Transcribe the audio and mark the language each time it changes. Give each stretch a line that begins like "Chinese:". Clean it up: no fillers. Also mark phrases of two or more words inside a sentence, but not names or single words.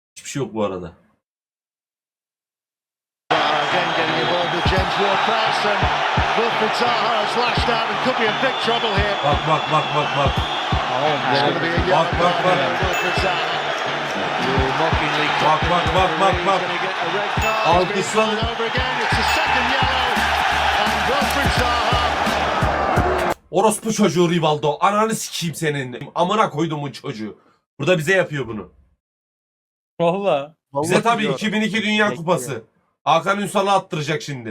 Turkish: şey yok bu arada. Bak bak bak bak bak. Bak bak bak. Bak bak bak bak bak. Alkışlan. Orospu çocuğu Rivaldo. Ananı sikeyim senin. Amına koyduğumun çocuğu. Burada bize yapıyor bunu. Valla. Bize tabii 2002 Dünya Kupası. Hakan Ünsal'ı attıracak şimdi.